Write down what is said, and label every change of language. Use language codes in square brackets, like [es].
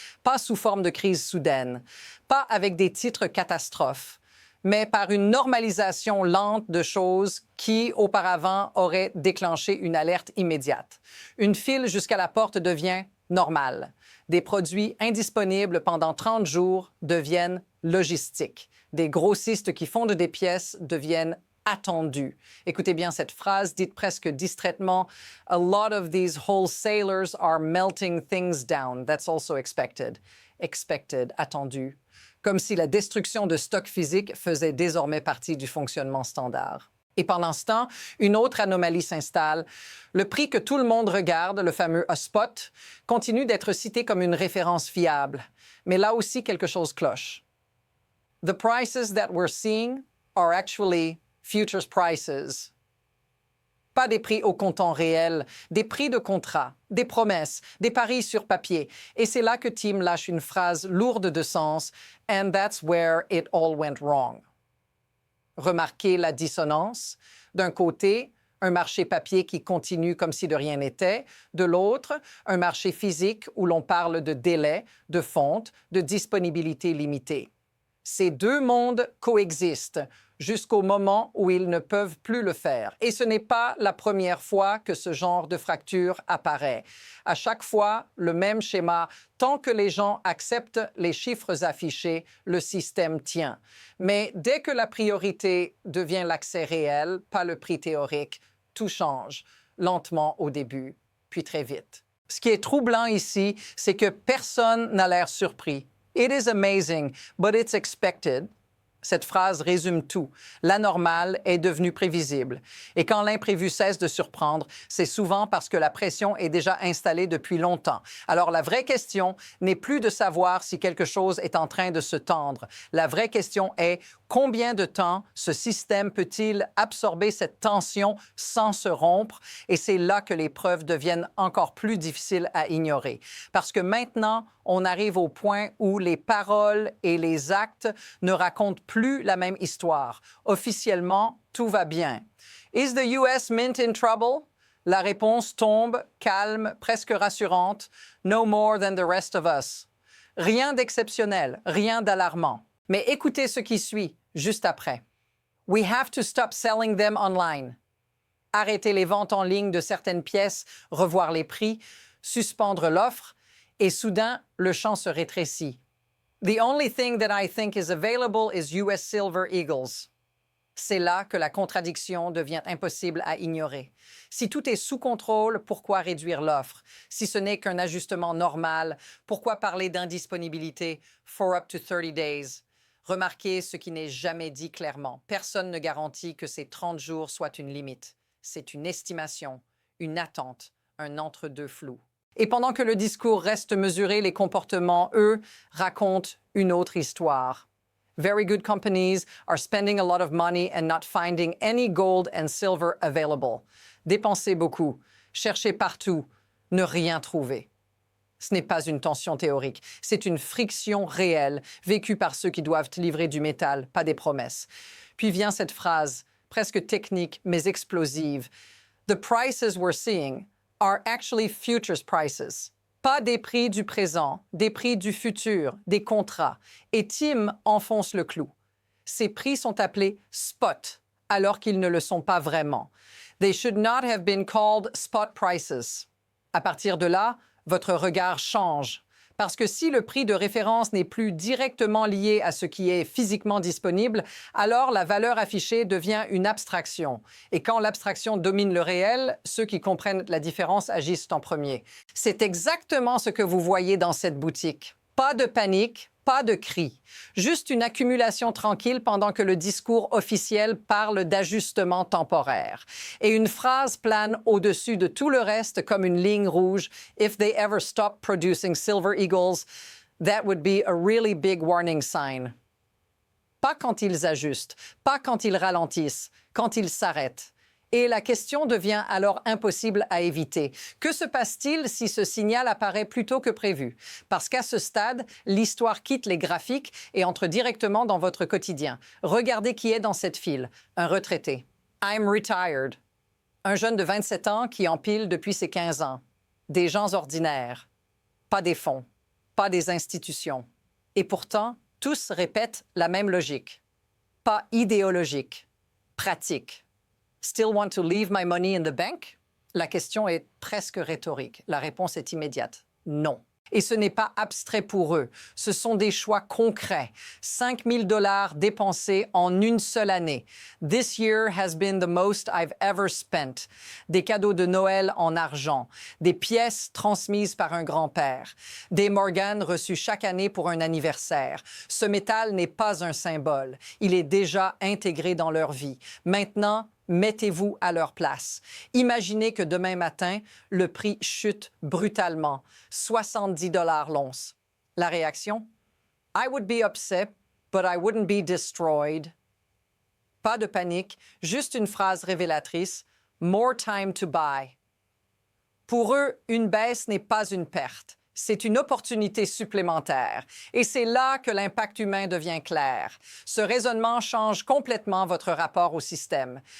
[fr] Pas sous forme de crise soudaine, pas avec des titres catastrophes, mais par une normalisation lente de choses qui, auparavant, auraient déclenché une alerte immédiate. Une file jusqu'à la porte devient normale. Des produits indisponibles pendant 30 jours deviennent logistiques. Des grossistes qui fondent des pièces deviennent attendu. Écoutez bien cette phrase dite presque distraitement. [en] A lot of these wholesalers are melting things down. That's also expected. Expected, attendu. [fr] Comme si la destruction de stocks physiques faisait désormais partie du fonctionnement standard. Et pendant ce temps, une autre anomalie s'installe. Le prix que tout le monde regarde, le fameux « a spot », continue d'être cité comme une référence fiable. Mais là aussi, quelque chose cloche. [en] The prices that we're seeing are actually futures prices. [fr] Pas des prix au comptant réel, des prix de contrat, des promesses, des paris sur papier. Et c'est là que Tim lâche une phrase lourde de sens. [en] And that's where it all went wrong. [fr] Remarquez la dissonance. D'un côté, un marché papier qui continue comme si de rien n'était. De l'autre, un marché physique où l'on parle de délai, de fonte, de disponibilité limitée. Ces deux mondes coexistent jusqu'au moment où ils ne peuvent plus le faire. Et ce n'est pas la première fois que ce genre de fracture apparaît. À chaque fois, le même schéma. Tant que les gens acceptent les chiffres affichés, le système tient. Mais dès que la priorité devient l'accès réel, pas le prix théorique, tout change, lentement au début, puis très vite. Ce qui est troublant ici, c'est que personne n'a l'air surpris. [en] It is amazing, but it's expected. [fr] Cette phrase résume tout. L'anormal est devenu prévisible. Et quand l'imprévu cesse de surprendre, c'est souvent parce que la pression est déjà installée depuis longtemps. Alors la vraie question n'est plus de savoir si quelque chose est en train de se tendre. La vraie question est combien de temps ce système peut-il absorber cette tension sans se rompre? Et c'est là que les preuves deviennent encore plus difficiles à ignorer. Parce que maintenant, on arrive au point où les paroles et les actes ne racontent plus la même histoire. Officiellement, tout va bien. [en] Is the US Mint in trouble? [fr] La réponse tombe, calme, presque rassurante. [en] No more than the rest of us. [fr] Rien d'exceptionnel, rien d'alarmant. Mais écoutez ce qui suit, juste après. [en] We have to stop selling them online. [fr] Arrêter les ventes en ligne de certaines pièces, revoir les prix, suspendre l'offre, et soudain, le champ se rétrécit. [en] The only thing that I think is available is US Silver Eagles. [fr] C'est là que la contradiction devient impossible à ignorer. Si tout est sous contrôle, pourquoi réduire l'offre? Si ce n'est qu'un ajustement normal, pourquoi parler d'indisponibilité [en] for up to 30 days? [fr] Remarquez ce qui n'est jamais dit clairement. Personne ne garantit que ces 30 jours soient une limite. C'est une estimation, une attente, un entre-deux flou. Et pendant que le discours reste mesuré, les comportements, eux, racontent une autre histoire. [en] Very good companies are spending a lot of money and not finding any gold and silver available. [fr] Dépensez beaucoup, cherchez partout, ne rien trouver. Ce n'est pas une tension théorique, c'est une friction réelle, vécue par ceux qui doivent livrer du métal, pas des promesses. Puis vient cette phrase, presque technique mais explosive. [en] The prices we're seeing are actually futures prices. [fr] Pas des prix du présent, des prix du futur, des contrats. Et Tim enfonce le clou. Ces prix sont appelés spot, alors qu'ils ne le sont pas vraiment. [en] They should not have been called spot prices. [fr] À partir de là, votre regard change. Parce que si le prix de référence n'est plus directement lié à ce qui est physiquement disponible, alors la valeur affichée devient une abstraction. Et quand l'abstraction domine le réel, ceux qui comprennent la différence agissent en premier. C'est exactement ce que vous voyez dans cette boutique. Pas de panique, pas de cris. Juste une accumulation tranquille pendant que le discours officiel parle d'ajustement temporaire. Et une phrase plane au-dessus de tout le reste comme une ligne rouge. [en] If they ever stop producing silver eagles, that would be a really big warning sign. [fr] Pas quand ils ajustent, pas quand ils ralentissent, quand ils s'arrêtent. Et la question devient alors impossible à éviter. Que se passe-t-il si ce signal apparaît plus tôt que prévu? Parce qu'à ce stade, l'histoire quitte les graphiques et entre directement dans votre quotidien. Regardez qui est dans cette file. Un retraité. [en] I'm retired. [fr] Un jeune de 27 ans qui empile depuis ses 15 ans. Des gens ordinaires. Pas des fonds. Pas des institutions. Et pourtant, tous répètent la même logique. Pas idéologique. Pratique. [en] Still want to leave my money in the bank? [fr] La question est presque rhétorique. La réponse est immédiate. Non. Et ce n'est pas abstrait pour eux. Ce sont des choix concrets. 5 000 $ dépensés en une seule année. [en] This year has been the most I've ever spent. [fr] Des cadeaux de Noël en argent. Des pièces transmises par un grand-père. Des Morgan reçus chaque année pour un anniversaire. Ce métal n'est pas un symbole. Il est déjà intégré dans leur vie. Maintenant, mettez-vous à leur place. Imaginez que demain matin, le prix chute brutalement, 70 $ l'once. La réaction? [en] I would be upset, but I wouldn't be destroyed. [fr] Pas de panique, juste une phrase révélatrice. [en] More time to buy. [fr] Pour eux, une baisse n'est pas une perte. C'est une opportunité supplémentaire. Et c'est là que l'impact humain devient clair. Ce raisonnement change complètement votre rapport au système.